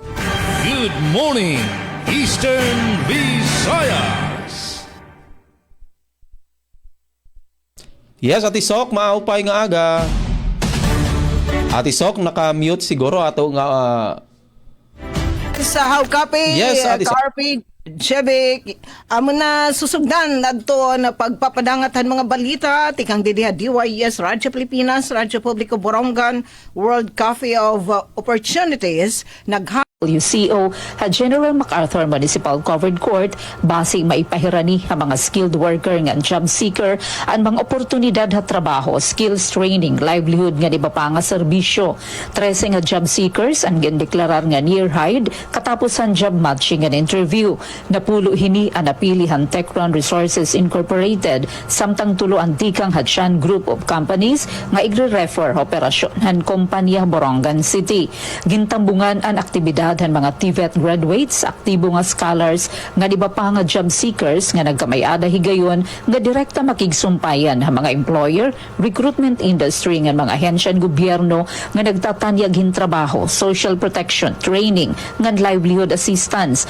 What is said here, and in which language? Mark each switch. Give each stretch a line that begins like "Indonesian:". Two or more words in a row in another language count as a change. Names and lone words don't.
English: Good morning, Eastern Visayas.
Waray: Yes, Ate Sok, maupay nga aga. Ate Sok, naka-mute siguro ato nga Sa How Copy, Yes, Ate Sok. Carpy, Jebik, amo na susugdan adto na pagpapadangatan mga balita tikang didiha DYS Radyo Pilipinas, Radyo Publiko Borongan, World Coffee of Opportunities WCO at General MacArthur Municipal Covered Court basing maipahirani ang mga
English: skilled worker
Waray: nga
English: job seeker
Waray: ang mga oportunidad ha trabaho,
English: skills training,
Waray: livelihood nga iba pa nga serbisyo. 13 nga
English: job seekers
Waray: ang gindeklarar nga
English: near hired
Waray: katapos ang
English: job matching and interview.
Waray: Napulo hini ang napilihan Techron Resources Incorporated samtang tulo ang tikang Hatshan Group of Companies nga igre-refer operasyon han kompanya Borongan City. Gintambungan ang aktibidad han mga
English: TVET graduates,
Waray: aktibo nga scholars, nga di ba pa nga job seekers nga nagkamayada higayon nga direkta makigsumpayan ang mga employer,
English: recruitment industry
Waray: nga mga ahensyan gobyerno nga nagtatanyag hin trabaho,
English: social protection,
Waray: training, nga
English: livelihood assistance.